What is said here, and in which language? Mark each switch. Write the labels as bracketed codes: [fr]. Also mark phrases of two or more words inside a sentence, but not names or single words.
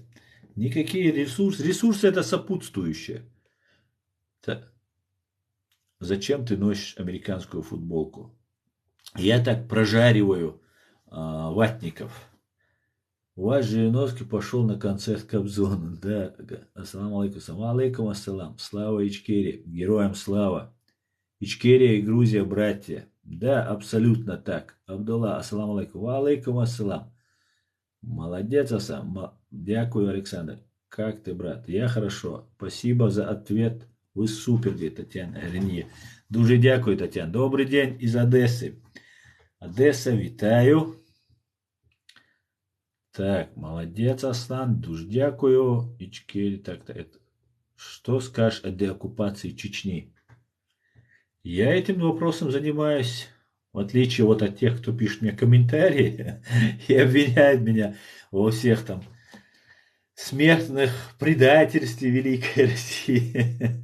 [ru] Никакие ресурсы. Ресурсы это сопутствующие. Зачем ты носишь американскую футболку? Я так прожариваю ватников. У вас Жириновский пошел на концерт Кобзона. Да, [ar] السلام عليكم. عليكم السلام. [ru] Слава Ичкерии. Героям слава. Ичкерия и Грузия братья. Да, абсолютно так. [ar] Абдулла, السلام عليكم. وعليكم السلام. [ru] Молодец, Асан. Дякую, Александр. Как ты, брат? Я хорошо. Спасибо за ответ. [uk] Ви супер, Тетяна Ренє. Дуже дякую, Тетяна. Добрий день із Одеси. Одеса, вітаю. [ru] Так, молодец, Аслан. [uk] Дуже дякую. Ичкери, [ru] так-то это. Что скажешь о деоккупации Чечни? Я этим вопросом занимаюсь, в отличие вот от тех, кто пишет мне комментарии и обвиняет меня во всех там смертных предательстве Великой России.